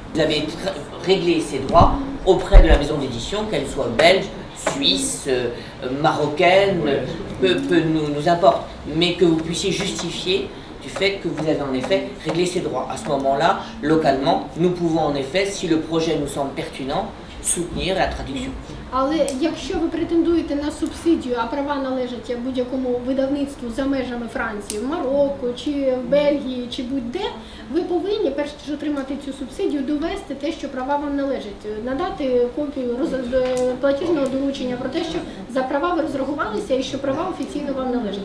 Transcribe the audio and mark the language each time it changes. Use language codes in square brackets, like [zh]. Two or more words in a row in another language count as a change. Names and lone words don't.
[fr] Vous avez réglé ces droits auprès de la maison d'édition, qu'elle soit belge, suisse, marocaine, peu nous importe, mais que vous puissiez justifier du fait que vous avez en effet réglé ces droits. À ce moment-là, localement, nous pouvons en effet, si le projet nous semble pertinent, soutenir la traduction. [uk] Але якщо ви претендуєте на субсидію, а права належать будь-якому видавництву за межами Франції, в Марокко, чи в Бельгії, чи будь-де, ви повинні, перш ніж отримати цю субсидію, довести те, що права вам належать, надати копію платіжного доручення про те, що за права ви розрахувалися і що права офіційно вам належать.